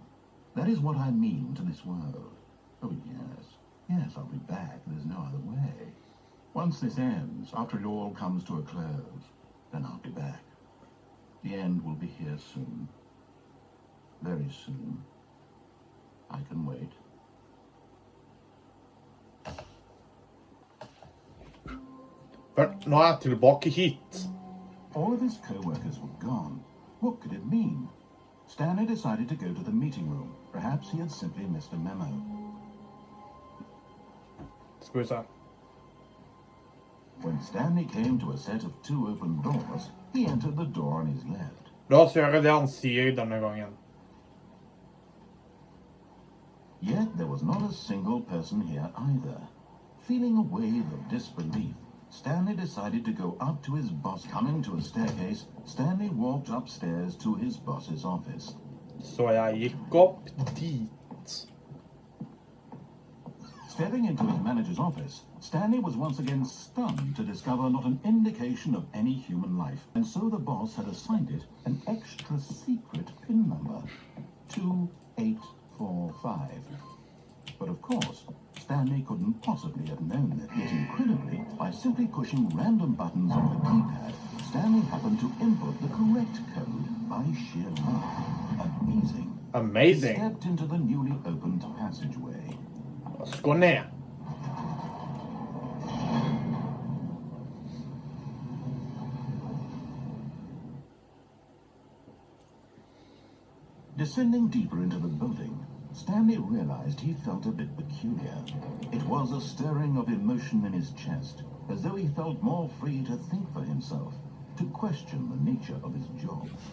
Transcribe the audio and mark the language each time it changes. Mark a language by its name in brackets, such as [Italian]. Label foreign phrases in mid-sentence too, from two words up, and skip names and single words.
[English] That is what I mean to this world. Oh, yes. Yes, I'll be back. There's no other way. Once this ends, after it all comes to a close, then I'll be back. The end will be here soon. Very soon. I can wait. [Norwegian] Vel, nå jeg tilbake hit. [English] All of his co-workers were gone. What could it mean? Stanley decided to go to the meeting room. Perhaps he had simply missed a memo. [Norwegian] Skal vi se. [English] When Stanley came to a set of 2 open doors, he entered the door on his left. [Norwegian] La oss gjøre det han sier denne gangen. [English] Yet there was not a single person here either. Feeling a wave of disbelief, Stanley decided to go up to his boss. Coming to a staircase, Stanley walked upstairs to his boss's office. [Norwegian] Så jeg gikk opp dit. [English] Stepping into his manager's office, Stanley was once again stunned to discover not an indication of any human life. And so the boss had assigned it an extra secret PIN number, 2845. But of course, Stanley couldn't possibly have known that. Yet incredibly, by simply pushing random buttons on the keypad, Stanley happened to input the correct code by sheer luck. Amazing. Amazing. He stepped into the newly opened passageway. [Norwegian] La oss gå ned. [English] Descending deeper into the building, Stanley realized he felt a bit peculiar. It was a stirring of emotion in his chest, as though he felt more free to think for himself, to question the nature of his job.